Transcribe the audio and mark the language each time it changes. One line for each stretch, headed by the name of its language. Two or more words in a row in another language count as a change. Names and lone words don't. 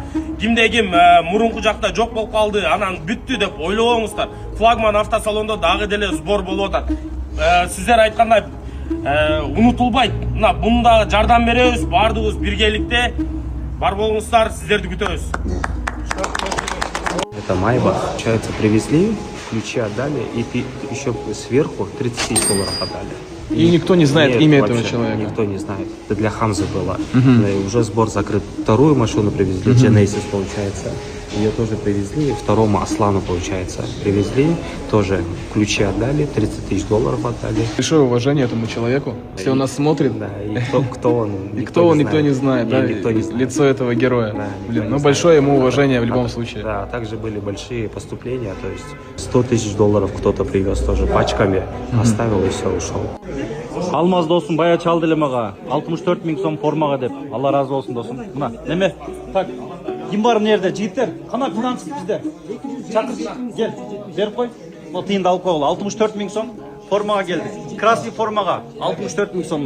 Kyrgyz: Кимде ким мурунку жакта жок болуп калды, анан бүттү деп ойлобоңуздар. Флагман автосалондо дагы деле сбор болуп атат. Сиздер айткандай унутулбайт. Мына бундагы жардам беребиз, бардыгыбыз биргеликте. Бар болуңуздар, сиздерди күтөбүз.
Russian: Это Майбах. Получается, привезли, ключи отдали, и еще сверху 30 тысяч долларов отдали. И никто не знает имя этого вообще человека? Никто не знает. Это для Хамзы было. И уже сбор закрыт. Вторую машину привезли, Genesis, получается. Ее тоже привезли. Второму Аслану, получается, привезли. Тоже ключи отдали, 30 тысяч долларов отдали. Большое уважение этому человеку. Если он нас смотрит. Да, и кто он? И кто он, никто не знает. Да? Никто не знает. Лицо этого героя. Да, Блин, ну большое ему уважение в любом случае. Да, также были большие поступления, то есть 100 тысяч долларов кто-то привез тоже пачками, оставил и все, ушел.
Kyrgyz: Алмаз досым бая чалды эле мага 64 000 сом формага деп. Алла разы болсун досым. Мына неме? Так. Ким бар мына жерде жигиттер? Кана финанс бизде. Чакыр, кел. Берип кой. Бул тыйынды алып койгула. 64 000 сом формага келди. Красный формага 64 000 сомна.